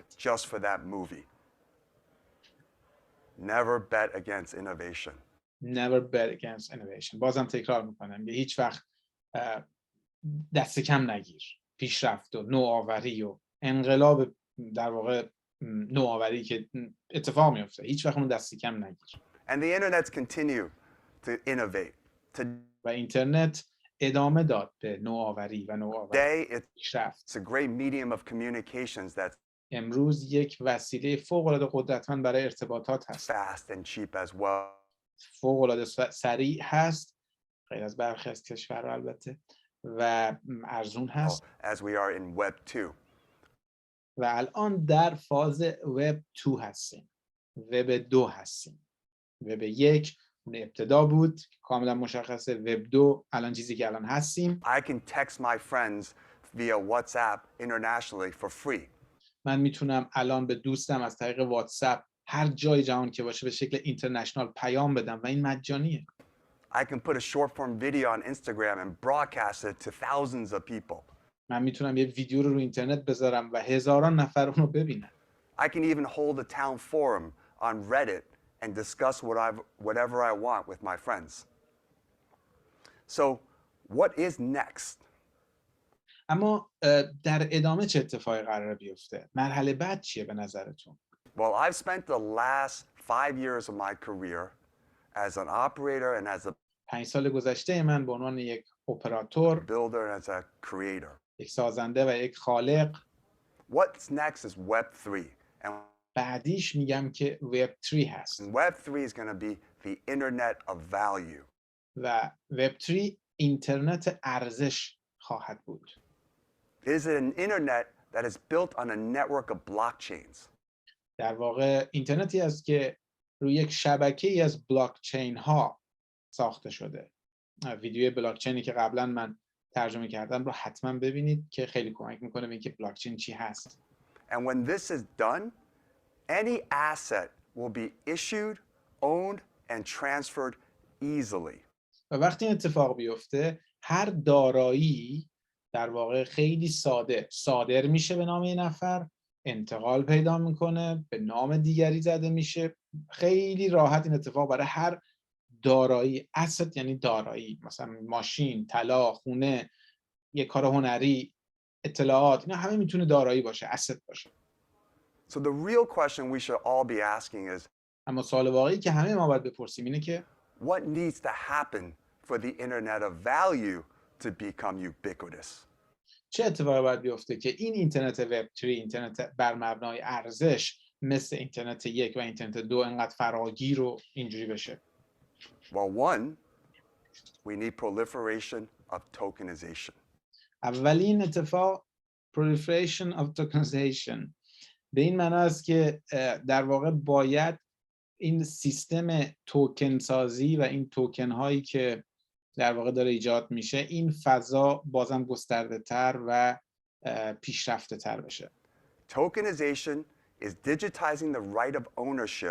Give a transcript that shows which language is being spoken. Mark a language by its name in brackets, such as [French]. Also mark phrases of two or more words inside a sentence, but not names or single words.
[English] Just for that movie. Never bet against innovation. Never bet against innovation. [Persian] بازم تکرار میکنم که هیچ وقت دست کم نگیر. پیشرفت و نوآوری و انقلاب در واقع نوآوری که اتفاق میفته هیچ وقت اون دست کم نگیر. [English] And the internet's continue to innovate. [Persian] و اینترنت ادامه داد به نوآوری و نوآوری. [English] It's a great medium of communications that's [Persian] امروز یک وسیله فوق‌العاده قدرتمند برای ارتباطات هست. [English] fast and cheap as well. [Persian] فوق‌العاده سریع هست، غیر از برخی از کشورها البته، و ارزون هست. [English] As we are in Web 2. [Persian] و الان در فاز وب 2 هستیم. وب 2 هستیم. وب 1 اون ابتدا بود، کاملا مشخصه. وب 2 الان چیزی که الان هستیم. [English] I can text my friends via WhatsApp internationally for free. [Persian] من میتونم الان به دوستم از طریق واتساپ هر جای جهان که باشه به شکل اینترنشنال پیام بدم و این مجانیه. [English] I can put a short form video on Instagram and broadcast it to thousands of people. [Persian] من میتونم یه ویدیو رو اینترنت بذارم و هزاران نفر اون رو ببینن. [English] I can even hold a town forum on Reddit and discuss whatever I want with my friends. So, what is next? [Persian] اما در ادامه چه اتفاقی قراره بیفته؟ مرحله بعد چیه به نظرتون؟ [English] Well, I've spent the last 5 years of my career as an operator and as a [Persian] 5 سال گذشته من به عنوان یک اپراتور، [English] builder and as a creator. [Persian] یک سازنده و یک خالق. [English] What's next is Web 3. And [Persian] بعدیش میگم که وب 3 هست. [English] Web 3 is going to be the internet of value. [Persian] و وب 3 اینترنت ارزش خواهد بود. [English] It is an internet that is built on a network of blockchains. [Persian] در واقع اینترنتی است که روی یک شبکه‌ای از بلاکچین ها ساخته شده. ویدیوی بلاکچینی که قبلا من ترجمه کردم رو حتما ببینید که خیلی کمک میکنه به اینکه بلاکچین چی هست. [English] And when this is done, any asset will be issued, owned and transferred easily. [Persian] و وقتی این اتفاق بیفته هر دارایی در واقع خیلی ساده صادر میشه به نام یه نفر، انتقال پیدا میکنه، به نام دیگری زده میشه. خیلی راحت این اتفاق برای هر دارایی، asset یعنی دارایی، مثلا ماشین، طلا، خونه، یه کار هنری، اطلاعات، اینا همه میتونه دارایی باشه، asset باشه. [English] So the real question we should all be asking is, [Persian] اما سوال واقعی که همه ما باید بپرسیم اینه که [English] what needs to happen for the internet of value to become ubiquitous? [Persian] چه اتفاقی باید بیفته که این اینترنت وب 3، اینترنت بر مبنای ارزش مثل اینترنت 1 و اینترنت 2 انقدر فراگیر و اینجوری بشه؟ [English] Well, one, we need proliferation of tokenization. [Persian] اولین اتفاق [English] proliferation of tokenization [Persian] به این معنی است که در واقع باید این سیستم توکن سازی و این توکن هایی که در واقع داره ایجاد میشه، این فضا بازم گسترده تر و پیشرفته تر بشه. [English] Tokenization is digitizing the right of ownership.